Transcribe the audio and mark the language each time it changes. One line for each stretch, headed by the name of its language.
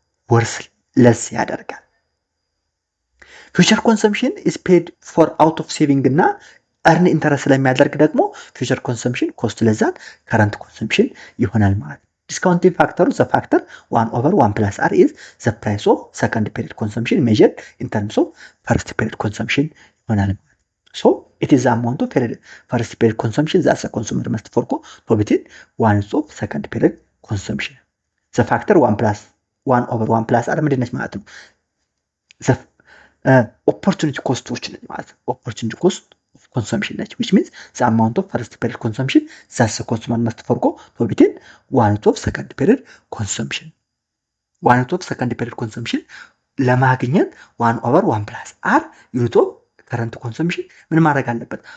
Amharic: ወርስ ለስ ያደርጋል።
English: ፊውቸር ኮንሰምፕሽን ኢዝ ፔድ ፎር አውት ኦፍ ሴቪንግ
Amharic: እና እርን ኢንተረስት ስለሚያደርግ ደግሞ
English: ፊውቸር ኮንሰምፕሽን ኮስት ለዛት ከረንት ኮንሰምፕሽን
Amharic: ይሆናል ማለት ነው። ዲስካውንቲንግ ፋክተሩ
English: ዘ ፋክተር 1/1 + r is the price of second period consumption
Amharic: measured in terms of first period consumption ይሆናል ማለት ነው።
English: So it is the amount of first period consumption that the consumer must forgo to obtain one of second period consumption. The factor 1/1 + r
Amharic: ምንድን ነች ማለት ነው?
English: The opportunity cost
Amharic: ማለት ነው።
English: opportunity cost of consumption ነች, which means the amount of first period consumption that the consumer must forgo to obtain one of second period consumption. one of second period consumption
Amharic: ለማግኘት
English: 1/1 + r unit of current consumption
Amharic: ምን ማድረግ አለበት?